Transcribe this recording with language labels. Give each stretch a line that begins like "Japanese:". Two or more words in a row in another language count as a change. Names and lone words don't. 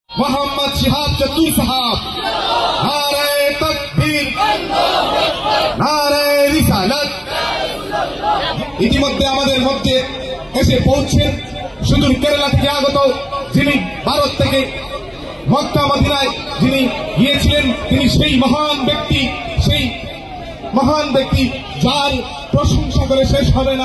Urdu: محمد شہاب چتر صاحب، نعرۂ تکبیر، نعرۂ رسالت.
Bangla: ইতিমধ্যে আমাদের মধ্যে এসে পৌঁছেন সুদূর কেরালা থেকে আগত, যিনি ভারত থেকে মক্কা মদিনায় যিনি গিয়েছিলেন, তিনি সেই মহান ব্যক্তি যার প্রশংসা করে শেষ হবে না।